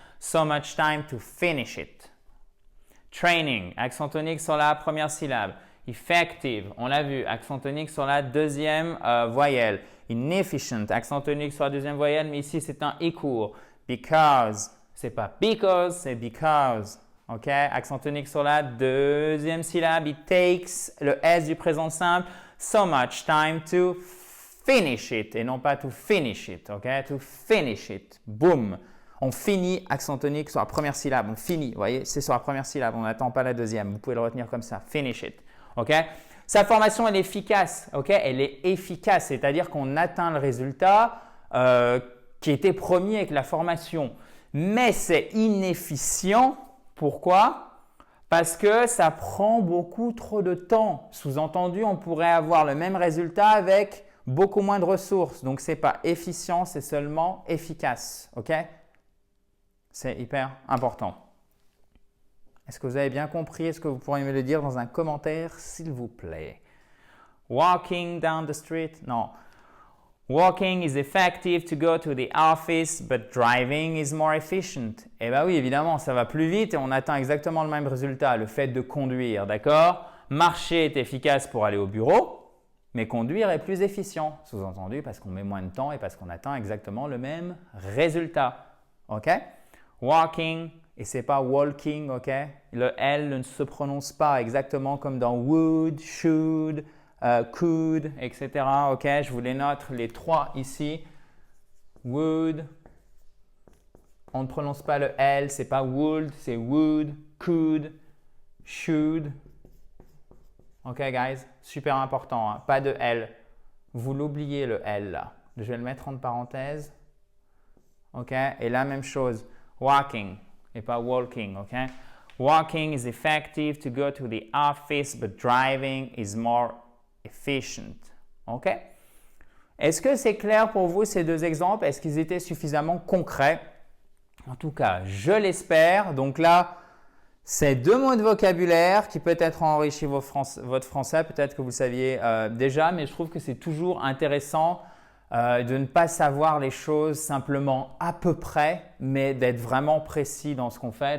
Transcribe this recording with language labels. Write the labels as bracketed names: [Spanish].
[English] So much time to finish it. [French] Training, accent tonique sur la première syllabe. Effective, on l'a vu, accent tonique sur la deuxième voyelle. Inefficient, accent tonique sur la deuxième voyelle, mais ici c'est un i court. Because, c'est pas because, c'est because. Ok? Accent tonique sur la deuxième syllabe. [English] It takes, [French] le S du présent simple. [English] So much time to finish it, [French] et non pas [English] to finish it. Ok? To finish it. Boom. [French] On finit, accent tonique sur la première syllabe. On finit, vous voyez, c'est sur la première syllabe. On n'attend pas la deuxième. Vous pouvez le retenir comme ça. [English] Finish it. [French] Ok? Sa formation, elle est efficace. Ok? Elle est efficace, c'est-à-dire qu'on atteint le résultat qui était promis avec la formation. Mais c'est inefficient. Pourquoi? Parce que ça prend beaucoup trop de temps. Sous-entendu, on pourrait avoir le même résultat avec beaucoup moins de ressources. Donc, ce n'est pas efficient, c'est seulement efficace. Ok? C'est hyper important. Est-ce que vous avez bien compris? Est-ce que vous pourriez me le dire dans un commentaire, s'il vous plaît? [English] Walking down the street? Non. Walking is effective to go to the office, but driving is more efficient. [French] Eh bien oui, évidemment, ça va plus vite et on atteint exactement le même résultat, le fait de conduire, d'accord? Marcher est efficace pour aller au bureau, mais conduire est plus efficient, sous-entendu parce qu'on met moins de temps et parce qu'on atteint exactement le même résultat. Ok? Walking, et c'est pas walking, ok? Le L ne se prononce pas exactement comme dans would, should, could, etc. Ok, je vous les note les 3 ici. Would. On ne prononce pas le L, c'est pas would, c'est would, could, should. Ok, guys, super important, hein? Pas de L. Vous l'oubliez le L là. Je vais le mettre entre parenthèses. Ok, et la même chose, walking et pas walking. [English] Ok, walking is effective to go to the office, but driving is more efficient. [French] Ok, est-ce que c'est clair pour vous ces 2 exemples? Est-ce qu'ils étaient suffisamment concrets? En tout cas, je l'espère. Donc là, c'est 2 mots de vocabulaire qui peut-être ont enrichi votre français. Peut-être que vous le saviez déjà, mais je trouve que c'est toujours intéressant de ne pas savoir les choses simplement à peu près, mais d'être vraiment précis dans ce qu'on fait.